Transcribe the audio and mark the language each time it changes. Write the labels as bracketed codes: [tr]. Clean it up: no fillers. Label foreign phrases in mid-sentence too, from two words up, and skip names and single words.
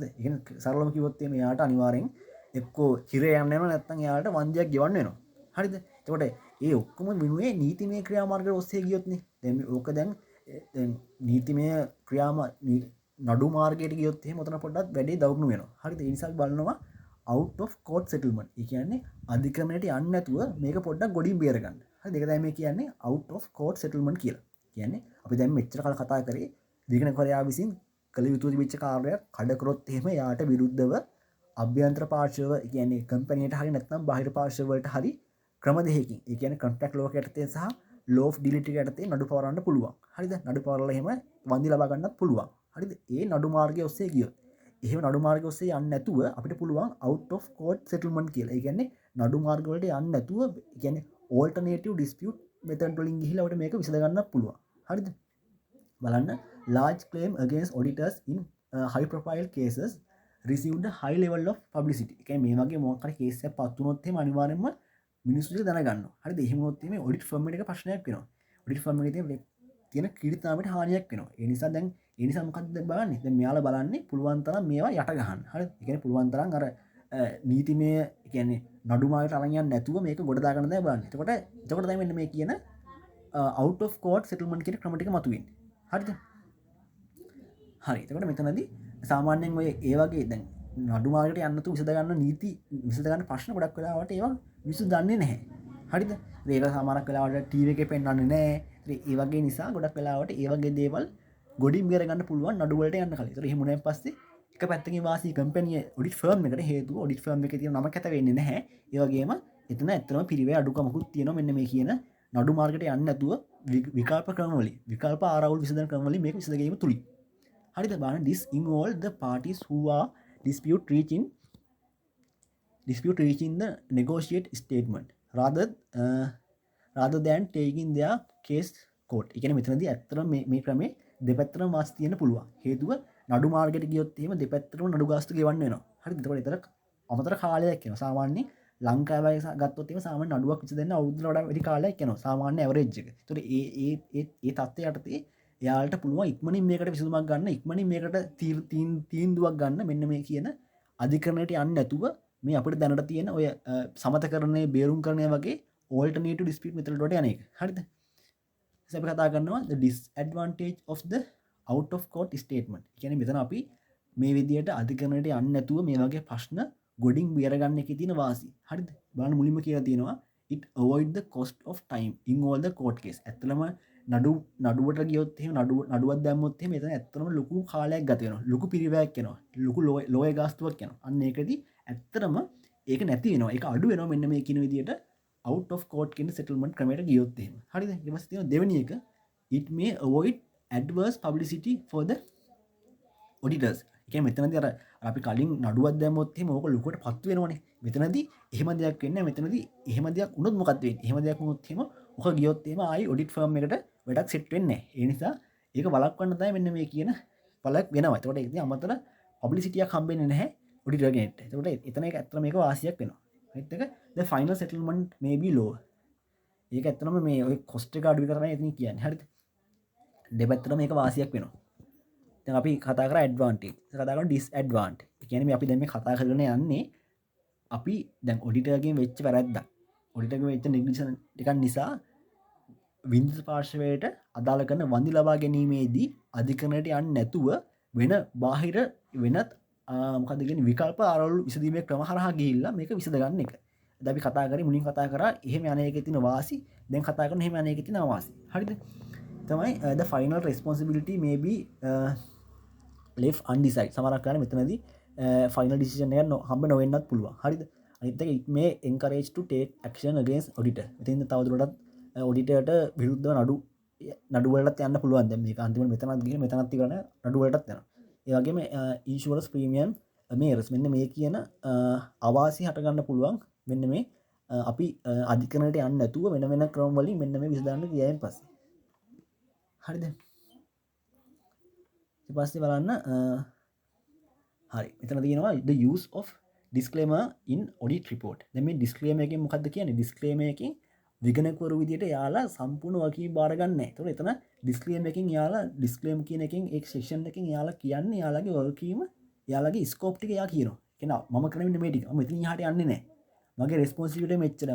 [si] ඒ කියන්නේ සරලවම කිව්වොත් එයාට අනිවාර්යෙන් එක්කෝ හිරේ යන්න වෙනවා නැත්නම් එයාට වන්දියක් ගෙවන්න වෙනවා. හරිද? එතකොට ඒ ඔක්කොම විනුවේ නීතිමය ක්‍රියාමාර්ගවල ඔස්සේ ගියොත්නේ. දැන් ඕක දැන් නීතිමය නඩු මාර්ගයට ගියොත් එහෙම උතන පොඩ්ඩක් වැඩි දවුණු වෙනවා. හරිද? ඒ නිසා බලනවා [en] out of court settlement. [si] ඒ කියන්නේ අධික්‍රමණයට යන්නේ නැතුව මේක පොඩ්ඩක් ගොඩින් බේර ගන්න. හරිද? ඒක තමයි මේ කියන්නේ [en] out of court settlement [si] කියලා. කියන්නේ අපි දැන් මෙච්චර කල් කතා කරේ විගණකවරයා විසින් කළ යුතු තිබිච්ච කාර්යයක් කඩ කරොත් එහෙම යාට විරුද්ධව අභ්‍යන්තර පාර්ශව කියන්නේ කම්පැනියට හරි නැත්නම් බාහිර පාර්ශව වලට හරි ක්‍රම දෙකකින් ඒ කියන්නේ [en] contract law [si] යටතේ සහ [en] law of delict [si] යටතේ නඩු පවරන්න පුළුවන්. හරිද? නඩු පවරලා එහෙම වන්දි ලබා ගන්නත් පුළුවන්. හරිද? ඒ නඩු මාර්ගය ඔස්සේ ගියොත් එහෙම නඩු මාර්ගය ඔස්සේ යන්නේ නැතුව අපිට පුළුවන් [en] out of court settlement [si] කියලා. ඒ කියන්නේ නඩු මාර්ග වලට යන්නේ නැතුව ඒ කියන්නේ [en] alternative dispute method [si] වලින් ගිහිලා අපිට මේක විසඳ ගන්නත් පුළුවන්. හරිද? [en] බලන්න large claim against auditors in high profile cases received a high level of publicity. [si] ඒ කියන්නේ මේ වගේ මොකක් හරි කේස් එකක් පත් වුණොත් එහෙම අනිවාර්යයෙන්ම මිනිස්සු දැනගන්නවා. හරිද? එහෙම වුණොත් මේ [en] audit firm [si] එක ප්‍රශ්නයක් වෙනවා. [en] audit firm [si] එකේ තියෙන කීර්තිනාමයට හානියක් වෙනවා. ඒ නිසා මොකද්ද බලන්නේ? දැන් මෙයාලා බලන්නේ පුළුවන් තරම් මේවා යට ගහන්න. හරිද? ඒ කියන්නේ පුළුවන් තරම් අර නීතිමය කියන්නේ නඩු මාර්ගයට අරන් යන්නේ නැතුව මේක ගොඩ දාගන්න තමයි බලන්නේ. එතකොට තමයි මෙන්න මේ කියන [en] out of court settlement [si] කියන ක්‍රම ටික මතුවෙන්නේ. හරිද? හරි. එතකොට මෙතනදී සාමාන්‍යයෙන් ඔය ඒ වගේ දැන් නඩු මාර්ගයට යන්න තු විසඳ ගන්න ප්‍රශ්න ගොඩක් වෙලාවට ඒවා මිනිස්සු දන්නේ නැහැ. හරිද? ඒක සමහරක් වෙලාවට ටීවී එකේ පෙන්වන්නේ නැහැ. ඒ වගේ නිසා ගොඩක් වෙලාවට ඒ වගේ දේවල් ගොඩින් බේරගන්න පුළුවන් නඩුවලට යන්න කලින්. ඒතර එහෙම උනායින් පස්සේ එක පැත්තකින් වාසි [en] company audit firm [si] එකට හේතුව [en] audit firm [si] එකේ තියෙන නම කැත වෙන්නේ නැහැ. ඒ වගේම එතන ඇත්තටම පිරිවේ අඩුකමකුත් තියෙනවා මෙන්න මේ කියන නඩු මාර්ගයට යන්නේ නැතුව විකල්ප ක්‍රම වලින් විකල්ප ආරවුල් විසඳන ක්‍රම වලින් මේක විසඳ ගැනීම තුලින්. හරිද? [en] බලන්න this involve the parties who are dispute reaching the negotiate statement rather than taking their case court. [si] ඒ කියන්නේ මෙතනදී ඇත්තටම මේ ක්‍රමේ දෙපැත්තටම වාසි තියෙන්න පුළුවන්. හේතුව නඩු මාර්ගයට ගියොත් එහෙම දෙපැත්තටම නඩු ගාස්තු ගෙවන්න වෙනවා. හරිද? එතකොට ඒතර අමතර කාලයක් යනවා. සාමාන්‍යයෙන් ලංකාවේ ගත්තොත් එහෙම සාමාන්‍ය නඩුවක් විසඳන්න අවුරුද්දකට වඩා වැඩි කාලයක් යනවා. සාමාන්‍ය ඇවරේජ් එක. ඒතකොට ඒ තත්ත්වයට යටතේ එයාලට පුළුවන් ඉක්මනින් මේකට විසඳුමක් ගන්න, ඉක්මනින් මේකට තීන්දුවක් ගන්න මෙන්න මේ කියන අධිකරණයට යන්නේ නැතුව මේ අපිට දැනට තියෙන ඔය සමතකරණය, බේරුම්කරණය වගේ [en] alternative dispute method [si] වලට යන එක. හරිද? අපි කතා කරනවා [en] the disadvantage of the out of court statement. [si] ඒ කියන්නේ මෙතන අපි මේ විදියට අධිකරණයට යන්නේ නැතුව මේ වගේ ප්‍රශ්න ගොඩින් බේරගන්න එකේ තියෙන වාසි. හරිද? බලන්න මුලින්ම කියලා තියෙනවා [en] it avoid the cost of time in all the court case. [si] ඇත්තටම නඩුවට ගියොත් එහෙම නඩුවක් දැම්මොත් එහෙම එතන ඇත්තටම ලොකු කාලයක් ගත වෙනවා. ලොකු පිරිවැයක් යනවා. ලොකු ලෝය ගාස්තුවක් යනවා. අන්න ඒකදී ඇත්තටම ඒක නැති වෙනවා. ඒක අඩු වෙනවා මෙන්න මේ කියන විදියට [en] out of court [si] කියන settlement ක්‍රමයට ගියොත් එහෙම. හරිද? ඊට පස්සේ තියෙනවා දෙවෙනි එක [en] it may avoid adverse publicity for the auditors. [si] ඒ කියන්නේ මෙතනදී අර අපි කලින් නඩුවක් දැම්මොත් එහෙම ඕක ලොකුවට පත්තු වෙනවනේ. මෙතනදී එහෙම දෙයක් වෙන්නේ නැහැ. මෙතනදී එහෙම දෙයක් වුණොත් මොකක්ද වෙන්නේ? එහෙම දෙයක් වුණොත් එහෙම ඔක ගියොත් එහෙම ආයි [en] audit firm [si] එකට වැඩක් සෙට් වෙන්නේ නැහැ. ඒ නිසා ඒක වළක්වන්න තමයි මෙන්න මේ කියන පළක් වෙනවා. ඒකට ඉතින් අමතර පබ්ලිසිටියක් හම්බෙන්නේ නැහැ ඔඩිටර් කෙනෙක්ට. ඒකට එතන ඒක ඇත්තටම මේක වාසියක් වෙනවා. [en] right එක the final settlement may be low. [si] ඒක ඇත්තටම මේ ඔය cost එක අඩු කරලා ඉතින් කියන්නේ. හරිද? දෙපැත්තටම මේක වාසියක් වෙනවා. දැන් අපි කතා කරා advantage. කතා කරනවා disadvantage. ඒ කියන්නේ මේ අපි දැන් මේ කතා කරගෙන යන්නේ අපි දැන් ඔඩිටර්ගෙන් වෙච්ච වැරද්දක්. ඔඩිටර්ගෙන් වෙච්ච negligence එකක් නිසා වින්දස පාර්ශවයට අදාළ කරන වන්දි ලබා ගැනීමේදී අධිකරණයට යන්නේ නැතුව වෙන බාහිර වෙනත් මොකද කියන්නේ විකල්ප ආරවුල් විසඳීමේ ක්‍රම හරහා ගිහිල්ලා මේක විසඳ ගන්න එක. දැන් අපි කතා කරේ මුලින් කතා කරා එහෙම යන එකේ තියෙන වාසි, දැන් කතා කරන එහෙම යන එකේ තියෙන අවාසි. හරිද? [en] තමයි the final responsibility may be left undecided. [si] සමහරක් කරන්නේ මෙතනදී [en] final decision [si] එක හම්බ නොවෙන්නත් පුළුවන්. හරිද? අනිත් එක [en] it may encourage to take action against auditor. [si] මෙතෙන්ද තවදුරටත් ඔඩිටර්ට විරුද්ධව නඩු වලට යන්න පුළුවන්. දැන් මේක අන්තිමට මෙතනත් ගිහින් මෙතනත් ඉවරන නඩු වලටත් යනවා. ඒ වගේම [en] insurance premium [si] මේරස් මෙන්න මේ කියන අවාසි හට ගන්න පුළුවන්. මෙන්න මේ අපි අධිකරණයට යන්නේ නැතුව වෙන වෙන ක්‍රම වලින් මෙන්න මේ විසඳන්න ගියායින් පස්සේ. හරිද? ඊට පස්සේ බලන්න හරි. මෙතන තියෙනවා [en] the use of disclaimer in audit report. [si] දැන් මේ disclaimer එකෙන් මොකක්ද කියන්නේ? disclaimer එකෙන් විගණකවරු විදියට යාලා සම්පූර්ණ වගකීම් බාර ගන්න නැහැ. ඒතකොට එතන disclaimer එකෙන් යාලා disclaim කියන එකෙන් ඒ section එකෙන් යාලා කියන්නේ යාලගේ වගකීම යාලගේ scope ටික යා කියනවා. කියනවා මම කරන්නේ මේ ටික. මම එතනින් එහාට යන්නේ නැහැ. මගේ responsibility මෙච්චරයි.